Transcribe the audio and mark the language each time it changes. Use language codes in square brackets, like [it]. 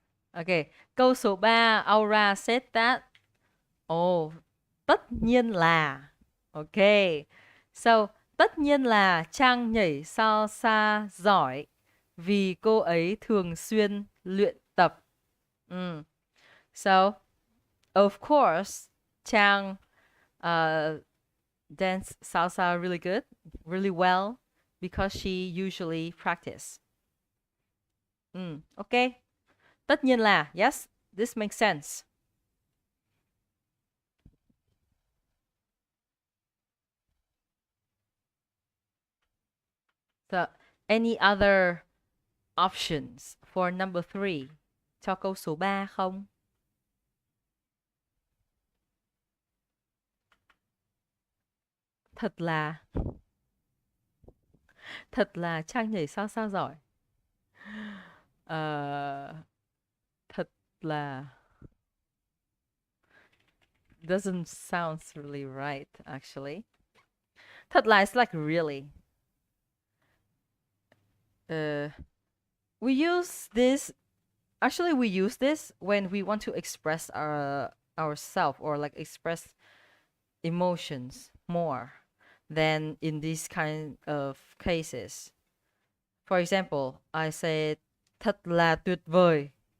[en] Okay, [vi] câu số 3, [en] Aura said that. Oh, [vi] tất nhiên là. [en] Okay. [vi] So, tất nhiên là Trang nhảy salsa giỏi vì cô ấy thường xuyên luyện tập. [en] So, of course, Trang dance salsa really good, really well, because she usually practice. Okay. [vi] Tất nhiên là, [en] yes, this makes sense. So, any other options for number 3 [vi] cho câu số 3 không? Thật là Trang nhảy sao sao giỏi. [en] Thật là doesn't sound really right actually. Thật là is like really. We use this when we want to express ourself, or like express emotions more than in these kind of cases. For example, I said [vi] thật là tuyệt vời.